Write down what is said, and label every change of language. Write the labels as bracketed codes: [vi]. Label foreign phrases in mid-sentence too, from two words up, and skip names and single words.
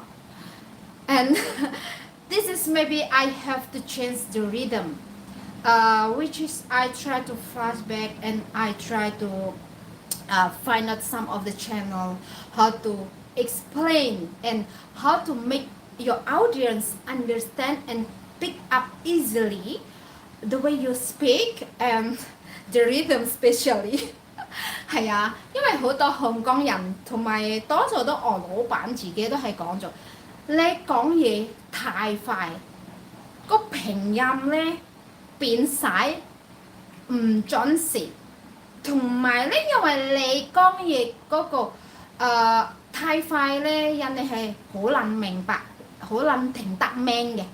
[en] And this is maybe I have to change the rhythm, which is I try to flashback and I try to find out some of the channel, how to explain and how to make your audience understand and pick up easily the way you speak and the rhythm [yue] especially 係啊，因為好多香港人同埋多數都我老闆自己都係講咗，你講嘢太快，個拼音咧變晒唔準時，同埋咧因為你講嘢嗰個太快咧，人哋係好難明白，好難聽得明嘅。